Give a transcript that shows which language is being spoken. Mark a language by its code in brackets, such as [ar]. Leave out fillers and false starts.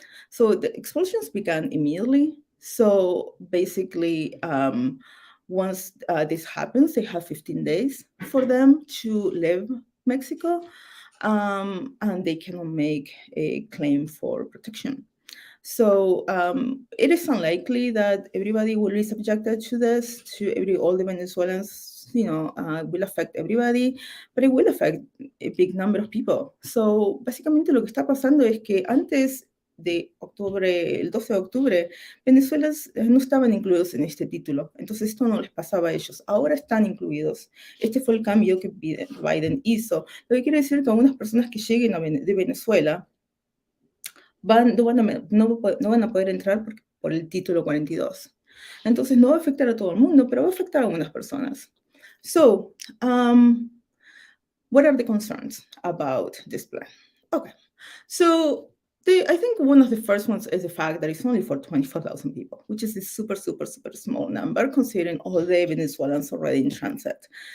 [en] So the expulsions began immediately. So basically, once this happens, they have 15 days for them to leave Mexico, and they cannot make a claim for protection. So it is unlikely that everybody will be subjected to this, all the Venezuelans, will affect everybody, but it will affect a big number of people. [es] So básicamente lo que está pasando es que antes de octubre, el 12 de octubre, Venezuela no estaban incluidos en este título, entonces esto no les pasaba a ellos, ahora están incluidos. Este fue el cambio que Biden hizo, lo que quiere decir que algunas personas que lleguen de Venezuela no van a poder entrar por el título 42. Entonces no va a afectar a todo el mundo, pero va a afectar a algunas personas. [en] So, what are the concerns about this plan? Okay, so I think one of the first ones is the fact that it's only for 24,000 people, which is a super, super, super small number considering all the Venezuelans already in transit.